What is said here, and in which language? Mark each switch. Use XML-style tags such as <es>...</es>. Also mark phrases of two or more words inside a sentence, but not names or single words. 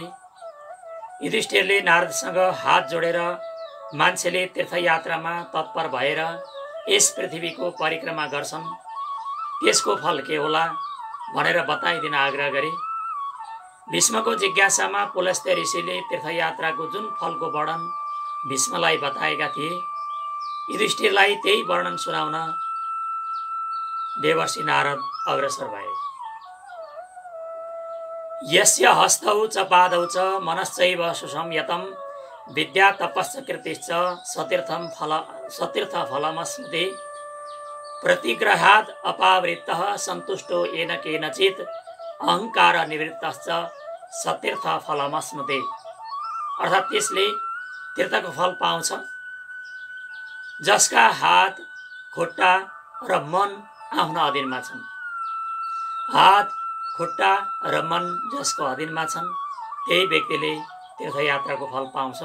<ne>युधिष्ठिरले नारदसँग हात जोडेर मान्छेले तीर्थयात्रामा तत्पर भएर यस पृथ्वीको परिक्रमा गर्छन्, त्यसको फल के होला भनेर बताइदिन आग्रह गरे। भीष्मको जिज्ञासामा पुलस्त्य ऋषिले तीर्थयात्राको जुन फलको वर्णन भीष्मलाई बताएका थिए, युधिष्ठिरलाई त्यही वर्णन सुनाउन देवर्षि नारद अग्रसर भए।</ne> <sa>यस्य हस्तौ च पादौ च मनश्चैव सुसंयतं विद्या तपश्च कीर्तिश्च सतीर्थ फलमस्मृते प्रतिग्रहात् अपावृत्तः सन्तुष्टो येन केनचित् अहंकार निवृत्तश्च सतीर्थ फलमस्मृते।</sa> <ne>अर्थात् त्यसले तीर्थको फल पाउँछ जसका हात, खुट्टा र मन आफ्नो अधीनमा छन्। हात, खुट्टा र मन जसको अधीनमा छन् त्यही व्यक्तिले तीर्थयात्राको फल पाउँछ।</ne>